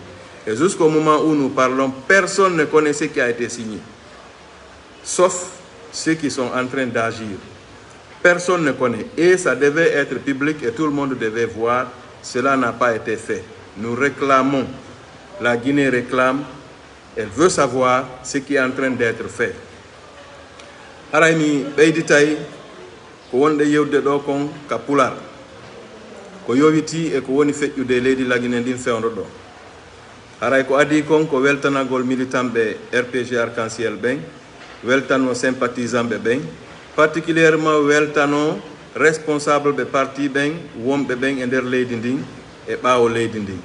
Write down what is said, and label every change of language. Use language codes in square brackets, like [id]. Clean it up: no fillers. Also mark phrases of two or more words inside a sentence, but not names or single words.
[fr] Et jusqu'au moment où nous parlons, personne ne connaît ce qui a été signé, sauf ceux qui sont en train d'agir. Personne ne connaît. Et ça devait être public et tout le monde devait voir. Cela n'a pas été fait. Nous réclamons, la Guinée réclame, elle veut savoir ce qui est en train d'être fait. [ff] Haraymi ɓeyditay ko wonde yewde ɗo kon ka pular ko yowiti e ko woni feƴƴude leydi Laguine ndin fewndo ɗo. Haray ko adi kon ko weltanagol militant ɓe RPG Arc-en-Ciel ɓen, weltano sympathisant ɓe ɓen, particulièrement weltano responsable ɓe parti ɓen wonɓe ɓen e nder leydi ndin e ɓaawo leydi ndin.